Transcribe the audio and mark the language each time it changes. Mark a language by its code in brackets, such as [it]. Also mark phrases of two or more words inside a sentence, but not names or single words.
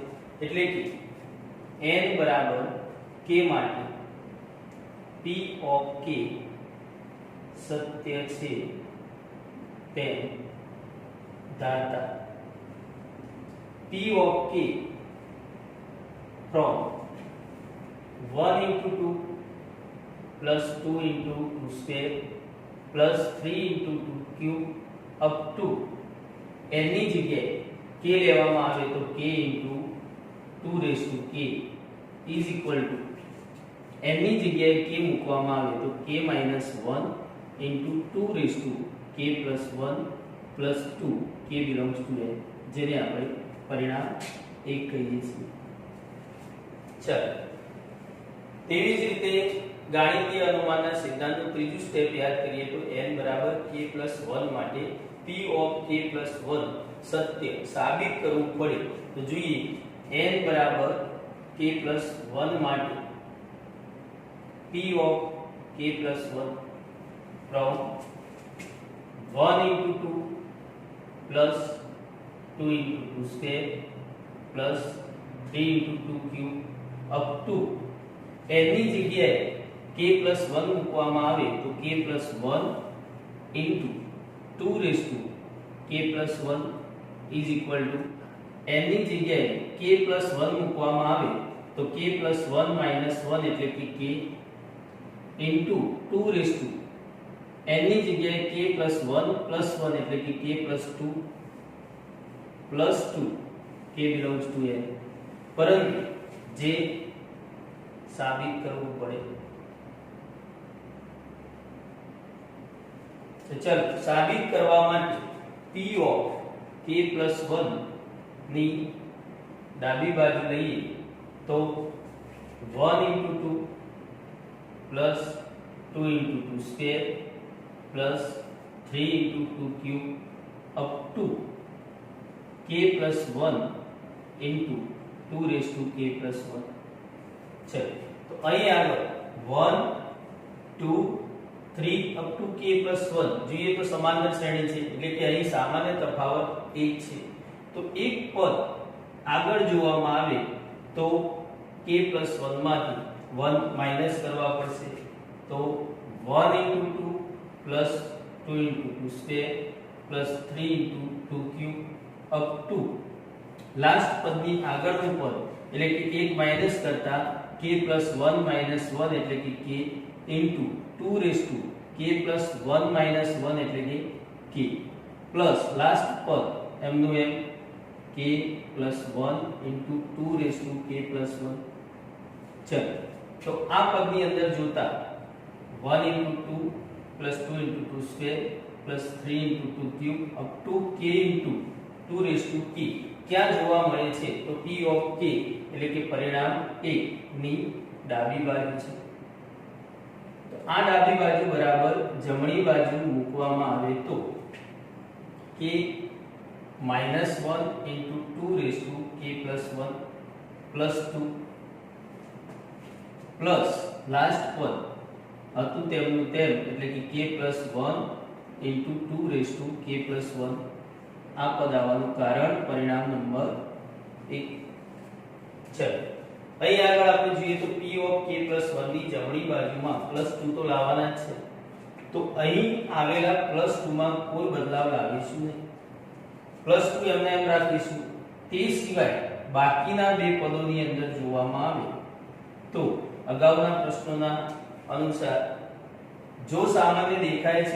[gu] એટલે કે n બરાબર k માટે [en] p of k [gu] સત્ય છે તેમ ધારતા [en] p of k from 1 into 2 plus 2 into 2 square plus 3 into 2 cube up to n [gu] ની જગ્યાએ k લેવામાં આવે તો [en] k into 2 raised to k is equal to n [gu] ની જગ્યાએ k મૂકવામાં આવે તો [en] k minus 1 into 2 raised to k plus 1 plus 2 k belongs to n, [gu] જેને આપણે પરિણામ 1 કહીએ છીએ. ચાલો તેવી જ રીતે ગાણિતીય અનુમાનના સિદ્ધાંતનું ત્રીજું સ્ટેપ યાદ કરીએ તો n બરાબર k+1 માટે [en] p of k+1 [gu] સત્ય સાબિત કરવું પડે તો જોઈએ n બરાબર k+1 માટે [en] p of k+1 from 1 into 2 plus 2 into 2 square plus 3 into 2 cube up [gu] to n ની જગ્યાએ k+1 મૂકવામાં આવે તો [en] k+1 into 2 raised to k+1 is equal to n [gu] ની જગ્યાએ k+1 મૂકવામાં આવે તો [en] k+1 minus 1 [gu] એટલે કે [en] k into 2 raised to n [gu] ની જગ્યાએ [en] k+1 plus 1 [gu] એટલે કે [en] k+2 plus 2 k belongs to n [gu] પરંતુ જે સાબિત કરવું પડે તો ચાલો સાબિત કરવા માટે [en] p of k+1 [gu] ની ડાબી બાજુ લઈએ તો [en] 1 into 2 plus 2 into 2 square plus 3 into 2 cube up to k+1 into 2 raised to k+1 [gu] છે તો અહીં આગળ [en] 1 2 3 up to [gu] k+1 જોઈએ તો સમાંતર શ્રેણી છે એટલે કે અહીં સામાન્ય તફાવત 1 છે તો એક પદ આગળ જોવામાં આવે તો k+1 માંથી 1 માઈનસ કરવા પડશે તો [en] 1 into 2 plus 2 into 2 square plus 3 into 2 cube up to [gu] લાસ્ટ પદની આગળનું પદ એટલે કે 1 માઈનસ કરતા [en] k+1 minus 1 [gu] એટલે કે k [en] into 2 raised to k+1 minus 1 [gu] એટલે કે [en] k plus [gu] લાસ્ટ પદ એમનું એમ [en] k+1 into 2 raised to k+1 [gu] ચલો તો આ પદની અંદર જોતા [en] 1 into 2 plus 2 into 2 square plus 3 into 2 cube up to k into 2 raised to k [gu] क्या જોવા મળે છે તો [en] p of k [gu] એટલે કે પરિણામ 1 ની ડાબી બાજુ છે તો આ ડાબી બાજુ બરાબર જમણી બાજુ મૂકવામાં આવે તો k [en] -1 into 2 raised to k+1 plus 2 plus [gu] લાસ્ટ પદ હતું તેમનું તેમ એટલે કે [en] k+1 into 2 raised to k+1 [gu] આ પદ આવવાનું કારણ પરિણામ નંબર 1 છે અહીં આગળ આપણે જોઈએ તો [en] p of k+1 [gu] ની જમણી બાજુમાં +2 તો લાવવાના જ છે તો અહીં આવેલા +2 માં કોઈ બદલાવ લાવીશું નહીં +2 એમને એમ રાખીશું તે સિવાય બાકીના બે પદોની અંદર જોવામાં આવે તો અગાઉના પ્રશ્નોના અનુસાર જો સામાન્ય દેખાય છે